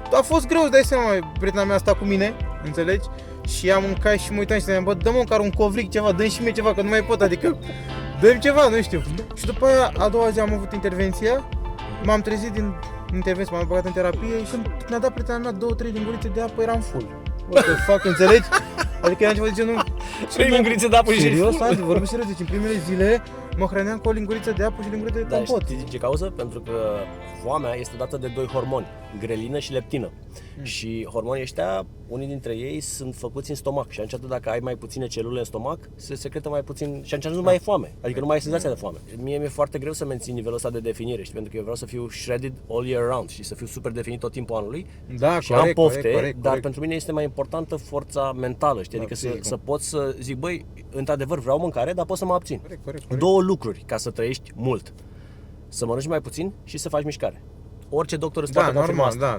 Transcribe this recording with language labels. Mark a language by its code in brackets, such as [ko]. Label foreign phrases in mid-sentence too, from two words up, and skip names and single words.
[ro] A fost greu, îți dai seama, prietena mea a stat cu mine, înțelegi? Și am mâncat și mă uitam și ziceam, bă, dă-mă măcar un covric, ceva, dă-mi și mie ceva, că nu mai pot, adică dă-mi ceva, nu știu. Și după aia, a doua zi am avut intervenția, m-am trezit din intervenție, m-am băgat în terapie și când mi-a dat prietena mea 2-3 lingurițe de apă, eram full. [en] What the fuck, [ro] înțelegi? Adică era ceva de genul... 3 lingurițe de apă și serios, Andy, vorbesc serios, deci în primele zile mă hrăneam cu o linguriță de apă și o linguriță de compot. Știi din ce cauză? Pentru că foamea este dată de 2 hormoni, grelină și leptină. Și hormonii ăștia, unii dintre ei sunt făcuți în stomac și atunci dacă ai mai puține celule în stomac, se secretă mai puțin și atunci nu mai e foame, adică nu mai ai senzația de foame. Mie mi-e foarte greu să mențin nivelul ăsta de definire, știi, pentru că eu vreau să fiu [en] shredded all year round [ro] și să fiu super definit tot timpul anului. Da, și corect, am pofte, corect. dar pentru mine este mai importantă forța mentală, știi, adică să pot să zic, băi, într-adevăr vreau mâncare, dar pot să mă abțin. Corect. Două lucruri ca să trăiești mult. Să mănânci mai puțin și să faci mișcare. Orice doctor îți poate confirma asta.